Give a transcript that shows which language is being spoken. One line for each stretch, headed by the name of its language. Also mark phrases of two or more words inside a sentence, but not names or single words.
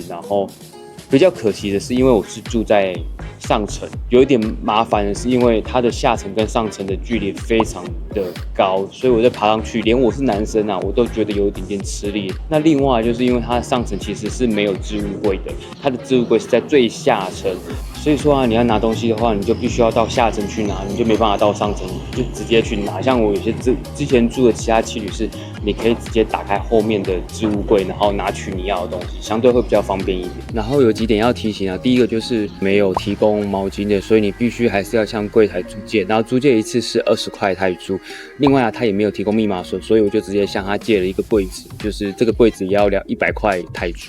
Chinese: 然後比較可惜的是，因為我是住在上層，有一點麻煩的是，因為它的下層跟上層的距離非常的高，所以我在爬上去，連我是男生啊，我都覺得有一點點吃力。那另外就是因為它的上層其實是沒有置物櫃的，它的置物櫃是在最下層，所以說啊，你要拿東西的話，你就必須要到下層去拿，你就沒辦法到上層就直接去拿。像我有些之前住的其他青旅是，你可以直接打開後面的置物櫃，然後拿取你要的東西，相對會比較方便一點。然後有幾點要提醒啊，第一個就是沒有提供毛巾的，所以你必須還是要向櫃檯租借，然後租借一次是20塊泰銖。另外啊，他也沒有提供密碼鎖，所以我就直接向他借了一個櫃子，就是這個櫃子也要100塊泰銖。